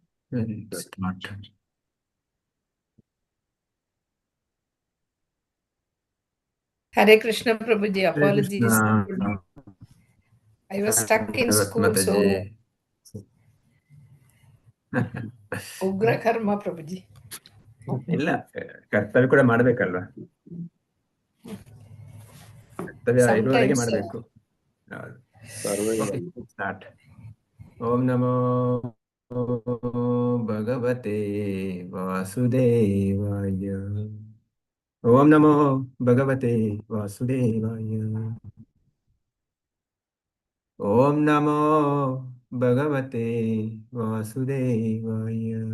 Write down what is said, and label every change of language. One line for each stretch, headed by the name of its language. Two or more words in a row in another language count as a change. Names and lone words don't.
English: Start. Hare Krishna Prabhuji, Hare apologies. Krishna. I was stuck in school, so Ugra Karma Prabhuji.
Kannada: ಇಲ್ಲ ಕರ್ತವ್ಯ ಕೂಡ ಮಾಡ್ಬೇಕಲ್ವಾ, ಕರ್ತವ್ಯ ಇರುವವರೆಗೆ
English: Sometimes
Kannada: ಮಾಡಬೇಕು. ಸ್ಟಾರ್ಟ್.
Sanskrit: ಓಂ ನಮೋ ಭಗವತೆ ವಾಸುದೇವಾಯ. ಓಂ ನಮೋ ಭಗವತೆ ವಾಸುದೇವಾಯ. ಓಂ ನಮೋ ಭಗವತೆ ವಾಸುದೇವಾಯ.